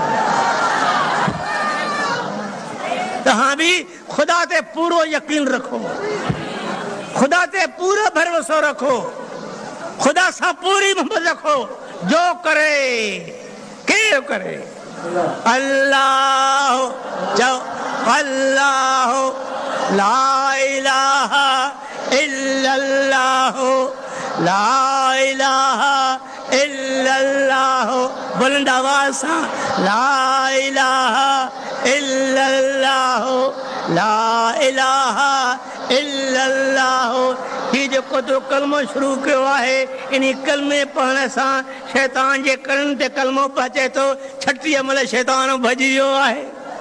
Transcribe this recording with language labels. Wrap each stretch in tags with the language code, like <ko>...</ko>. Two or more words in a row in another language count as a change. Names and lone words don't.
<sd>तव्हां बि खुदा ते पूरो यकीन रखो, खुदा ते पूरो भरोसो रखो, खुदा सां पूरी मोहब्बत रखो। जो करे केरु करे, अल्लाह चओ,</sd> <ar>الله لا إله إلا الله، لا إله إلا الله.</ar> <sd>बुलंद आवाज़ सां</sd> <ar>لا إله إلا الله، لا إله إلا الله.</ar> <sd>ही जेको तो कलमो शुरू कयो आहे, इन कलमे पढ़ण सां शैतान जे कन ते कलमो पहुचे थो। 36 महिल शैतान भॼी वियो आहे।</sd>